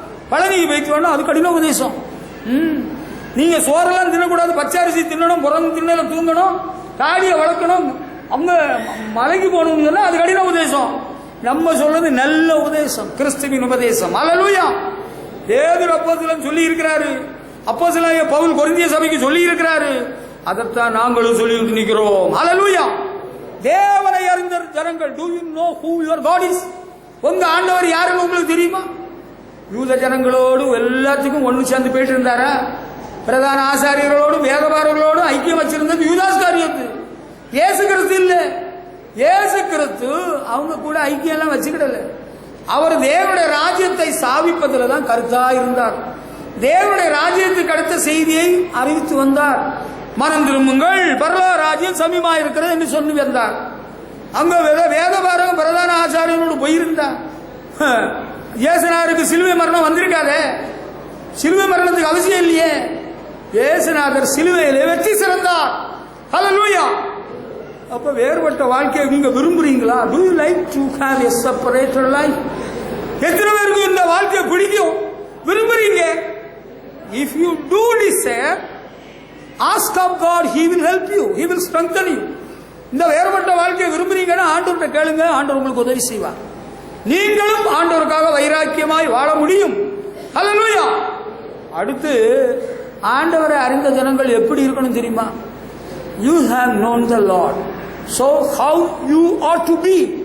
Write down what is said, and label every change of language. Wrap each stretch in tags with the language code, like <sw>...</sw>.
<ta>பழனிக்கு போயிட்டு வேணும், அது கடின உபதேசம். நீங்க சோறெல்லாம் தின்னக்கூடாது, பச்சரிசி தின்னணும், புறம் திண்ணல தூங்கணும், தாடியை வளர்க்கணும், அவங்க மலைக்கு போகணும்னு சொன்னா அது கடின உபதேசம். நம்ம சொல்றது நல்ல உபதேசம், கிறிஸ்துவின் உபதேசம். அல்லேலூயா. பேதுரு அப்போஸ்தலன் சொல்லி இருக்கிறாரு, அப்போஸ்தலன் பவுல் கொரிந்திய சபைக்கு சொல்லி இருக்கிறாரு, அதைத்தான் நாங்களும் சொல்லி நிற்கிறோம். அல்லேலூயா. தேவனை அறிந்த ஜனங்கள்,</ta> <en>do you know who your God is?</en> <ta>உங்க ஆண்டவர் யாருன்னு உங்களுக்கு தெரியுமா? யூத ஜனங்களோடு எல்லாத்துக்கும் ஒன்று சேர்ந்து போயிட்டு இருந்தாரா? பிரதான ஆசாரியர்களோடு வேதபாரர்களோடு ஐக்கியம் வச்சிருந்தது யூதாஸ் காரியத்து. இயேசு கிறிஸ்து இல்ல. இயேசு கிறிஸ்து அவங்க கூட ஐக்கியம் எல்லாம் வச்சுக்கிடல. அவர் தேவனுடைய ராஜ்யத்தை ஸ்தாபிப்பதில் தான் கருத்தா இருந்தார். தேவனுடைய ராஜ்யத்துக்கு அடுத்த செய்தியை அறிவித்து வந்தார். மனம் திரும்புங்கள், பரலோக ராஜ்யம் சமீபமாக இருக்கிறது என்று சொல்லி வந்தார். அங்க வேதபாரகம் பிரதான ஆசாரியர்களோடு போயிருந்தார். இயேசுநாதருக்கு சிலுவை மரணம் வந்திருக்காதே, சிலுவை மரணத்துக்கு அவசியம் இல்லையே. இயேசுநாதர் சிலுவையிலே வெற்றி சிறந்தார். ஹல்லேலூயா. அப்ப வேறுபட்ட வாழ்க்கையை நீங்க விரும்புறீங்களா?</ta> <en>Do you like to have a separated life?</en> <ta>எத்தனை பேருக்கு இந்த வாழ்க்கையை பிடிக்கும், விரும்புறீங்க?</ta> <en>If you do desire, ask of God, He will help you, He will strengthen you.</en> <ta>இந்த வேறுபட்ட வாழ்க்கையை விரும்புறீங்கன்னா ஆண்டவர்கிட்ட கேளுங்க, ஆண்டவர் உங்களுக்கு உதவி செய்வார். நீங்களும் ஆண்டவருக்காக வைராக்கியமாய் வாழ முடியும். ஹல்லேலூயா. அடுத்து ஆண்டவரை அறிந்த ஜனங்கள் எப்படி இருக்கணும் தெரியுமா?</ta> <en>You have known the Lord, so how you ought to be.</en>